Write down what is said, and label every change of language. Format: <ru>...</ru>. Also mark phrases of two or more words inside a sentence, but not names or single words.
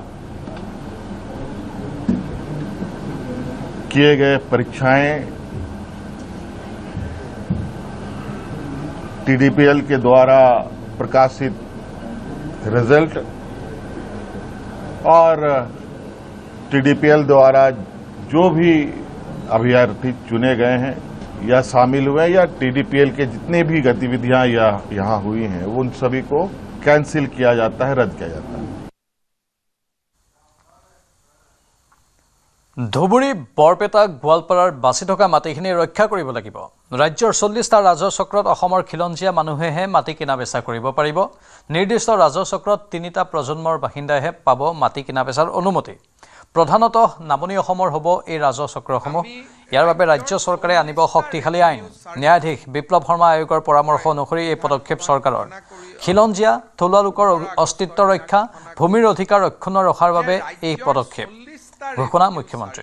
<hi>किए गए परीक्षाएं टीडीपीएल के द्वारा प्रकाशित रिजल्ट और टीडीपीएल द्वारा जो भी अभ्यर्थी चुने गए हैं या शामिल हुए या टीडीपीएल के जितने भी गतिविधियां यहां हुई हैं उन सभी को कैंसिल किया जाता है रद्द किया जाता है</hi> <as>ধুবুৰী বৰপেটা গোৱালপাৰাৰ বাছি থকা মাটিখিনি ৰক্ষা কৰিব লাগিব ৰাজ্যৰ 40টা ৰাজহ চক্ৰত অসমৰ খিলঞ্জীয়া মানুহেহে মাটি কিনা বেচা কৰিব পাৰিব নিৰ্দিষ্ট ৰাজহ চক্ৰত 3টা প্ৰজন্মৰ বাসিন্দাইহে পাব মাটি কিনা বেচাৰ অনুমতি প্ৰধানত নামনি অসমৰ হ'ব এই ৰাজহ চক্ৰসমূহ ইয়াৰ বাবে ৰাজ্য চৰকাৰে আনিব শক্তিশালী আইন ন্যায়াধীশ বিপ্লৱ শৰ্মা আয়োগৰ পৰামৰ্শ অনুসৰি এই পদক্ষেপ চৰকাৰৰ খিলঞ্জীয়া থলুৱা লোকৰ অস্তিত্ব ৰক্ষা ভূমিৰ অধিকাৰ ৰক্ষণ ৰখাৰ বাবে এই পদক্ষেপ ঘোষণা মুখ্যমন্ত্ৰী</as>